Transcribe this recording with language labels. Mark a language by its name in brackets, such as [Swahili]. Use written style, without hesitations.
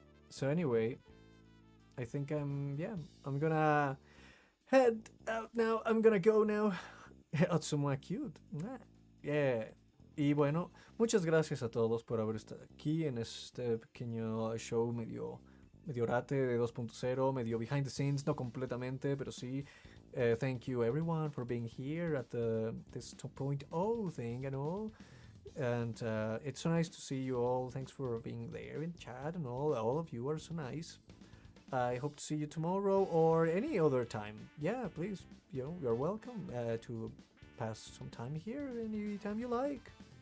[English] So anyway, I think I'm gonna head out now. I'm gonna go now. Otsuma cute. Yeah. [Spanish] Y bueno, muchas gracias a todos por haber estado aquí en este pequeño show medio rate de 2.0, medio [English] behind the scenes, [Spanish] no completamente, pero sí. [English] Thank you everyone for being here at this 2.0 thing and all. And it's so nice to see you all. Thanks for being there in chat and all. All of you are so nice. I hope to see you tomorrow or any other time. Yeah, please, you're welcome to pass some time here anytime you like.